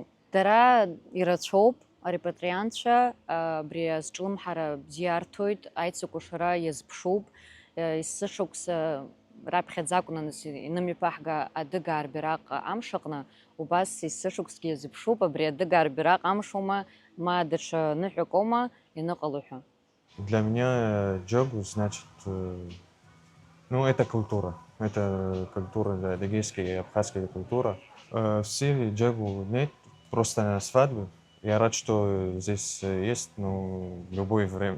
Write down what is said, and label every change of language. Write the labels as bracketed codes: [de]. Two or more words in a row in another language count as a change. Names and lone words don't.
[ab] Дара ирацәоуп, арепатриантцәа абри азҿлымҳара бзиа арҭоит, аицыкәашара иазԥшуп. Есышықәса раԥхьаӡакәны инымҩаԥаҳга адыгаа рбираҟ амш аҟны, убас есышықәсгьы иазыԥшуп, абри адыгаа рбираҟ амшоума, ма даҽа ныҳәак аума иныҟало ҳәа. [ru] Для меня джагу значит, это культура. Это культура, адыгейская и абхазская культура. В Сирии джагу нет, просто на свадьбы. Я рад, что здесь есть, в любое время.